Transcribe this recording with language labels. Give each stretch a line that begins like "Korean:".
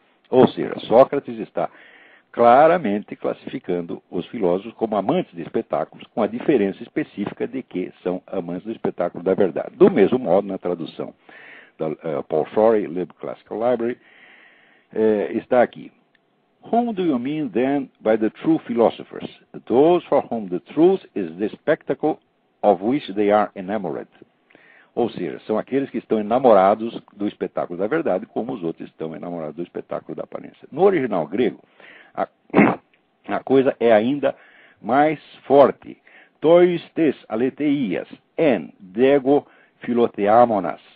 Portuguese: Ou seja, Sócrates está claramente classificando os filósofos como amantes de espetáculos, com a diferença específica de que são amantes do espetáculo da verdade. Do mesmo modo, na tradução da Paul Shorey, Loeb Classical Library, está aqui.
English: Whom do you mean then by the true philosophers? Those for whom the truth is the spectacle of which they are enamored.
Portuguese: Ou seja, são aqueles que estão enamorados do espetáculo da verdade, como os outros estão enamorados do espetáculo da aparência. No original grego, a coisa é ainda mais forte.
Greek: Tois tes aleteias en dego philotheamonas.